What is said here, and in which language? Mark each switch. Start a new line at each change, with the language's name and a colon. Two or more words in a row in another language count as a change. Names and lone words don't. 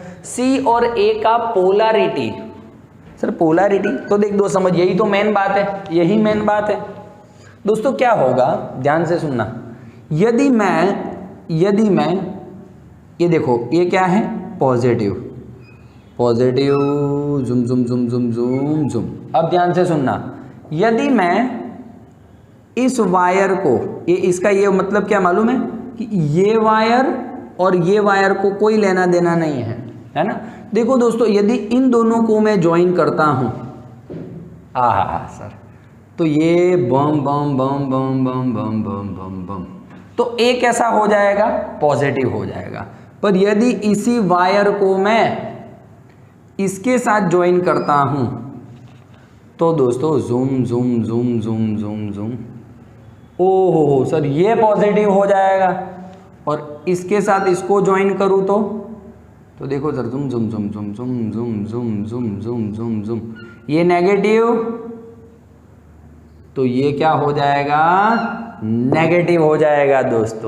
Hindi: C और A का पोलैरिटी, सर पोलैरिटी तो देख दो, समझ, यही तो मेन बात है दोस्तों। क्या होगा, ध्यान से सुनना, यदि मैं ये देखो, ये क्या है, पॉजिटिव जुम जुम जुम जुम जुम जुम। अब ध्यान से सुनना, यदि मैं इस वायर को, ये इसका ये मतलब क्या मालूम है कि ये वायर और ये वायर को कोई लेना देना नहीं है, है ना। देखो दोस्तों, यदि इन दोनों को मैं ज्वाइन करता हूं, सर, तो ये बम बम बम बम बम बम बम बम बम, तो एक ऐसा हो जाएगा, पॉजिटिव हो जाएगा। पर यदि इसी वायर को मैं इसके साथ ज्वाइन करता हूं, तो दोस्तों जुम जुम जुम जुम जुम जुम, ओहो सर ये पॉजिटिव हो जाएगा। और इसके साथ इसको ज्वाइन करूं तो देखो सर, जुम जुम जुम जुम जुम जुम जुम जुम जुम जुम जुम, ये नेगेटिव, तो ये क्या हो जाएगा, नेगेटिव हो जाएगा दोस्तों।